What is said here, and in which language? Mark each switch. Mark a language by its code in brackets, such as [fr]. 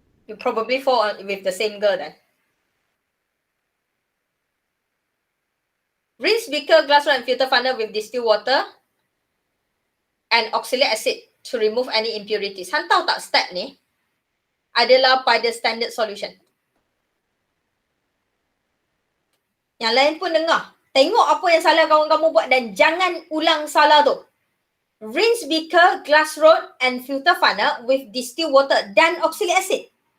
[en] You probably fall with the same girl then. Rinse beaker, glass rod and filter funnel with distilled water and oxalic acid to remove any impurities. [ms] Hang tahu tak step ni adalah pada standard solution. Yang lain pun dengar. Tengok apa yang salah kawan kamu buat dan jangan ulang salah tu. [en] Rinse beaker, glass rod and filter funnel with distilled water dan oxalic acid.